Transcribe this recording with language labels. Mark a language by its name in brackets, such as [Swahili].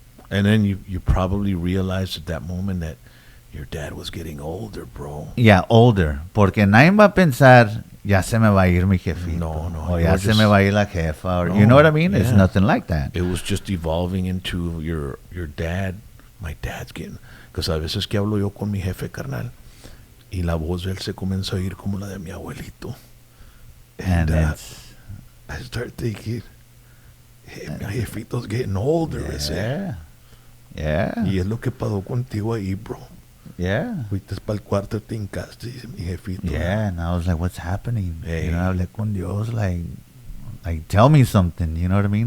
[English] And then you probably realized at that moment that your dad was getting older, bro. Yeah, older. [Spanish] Porque nadie va a pensar, ya se me va a ir mi jefito. No. Or ya se me va a ir la jefa. [English] Or, you know what I mean? Yeah. It's nothing like that. It was just evolving into your dad. My dad's getting... [Spanish] Because a veces que hablo yo con mi jefe, carnal, y la voz de él se comienza a oír como la de mi abuelito. [English] And I start thinking, hey, [Spanish] mi jefito's [English] getting older. Yeah. [Spanish] Y es lo que pasó contigo ahí, bro. [English] Yeah. [Spanish] Fuiste para el cuarto, te hincaste, dice mi jefito. [English] Yeah, and I was like, what's happening? Hey. You know, [Spanish] hablé con Dios, [English] like, tell me something, you know what I mean?